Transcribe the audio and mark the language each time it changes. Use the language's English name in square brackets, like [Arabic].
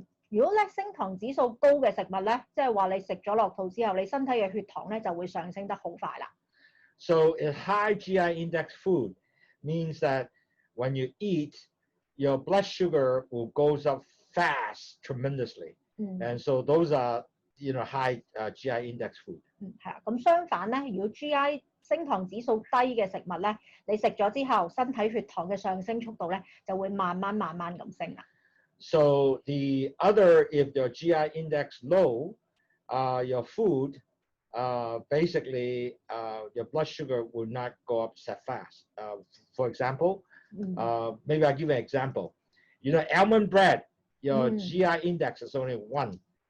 [Cantonese] 如果咧升糖指數高嘅食物咧，即係話你食咗落肚之後，你身體嘅血糖咧就會上升得好快啦。 [English] So a high GI index food means that when you eat, your blood sugar will goes up fast, tremendously. And so those are, high GI index food. [Cantonese] 係啊，咁相反咧，如果 GI 升糖指數低嘅食物咧，你食咗之後，身體血糖嘅上升速度咧就會慢慢咁升啦。 [English] So the other, if your GI index low, your food, basically your blood sugar will not go up that fast. For example, maybe I'll give you an example. Almond bread, your GI index is only 1.